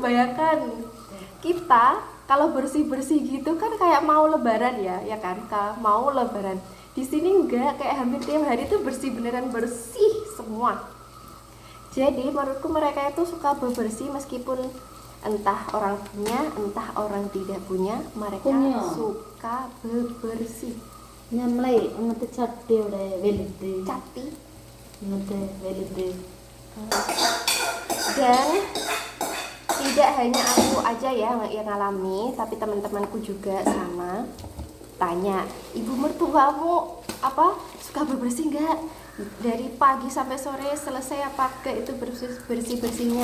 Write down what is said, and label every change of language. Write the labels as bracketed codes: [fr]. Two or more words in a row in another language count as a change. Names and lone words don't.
[id] Bayangkan kita kalau bersih-bersih gitu kan kayak mau lebaran ya kan, kalau mau lebaran. Di sini enggak, kayak hampir tiap hari tuh bersih, beneran bersih semua. Jadi menurutku mereka itu suka bebersih meskipun entah orang punya, entah orang tidak punya, mereka suka bebersih. [ml] നമ്മളെ അങ്ങനത്തെ ചട്ടിയുടെ വലുത് Cati. ഇങ്ങനത്തെ വലുത് [id] Dan tidak hanya aku aja ya yang ngalami, tapi teman-temanku juga sama. Tanya, ibu mertuamu apa suka bebersih nggak? Dari pagi sampai sore selesai apa enggak itu bersih-bersihnya?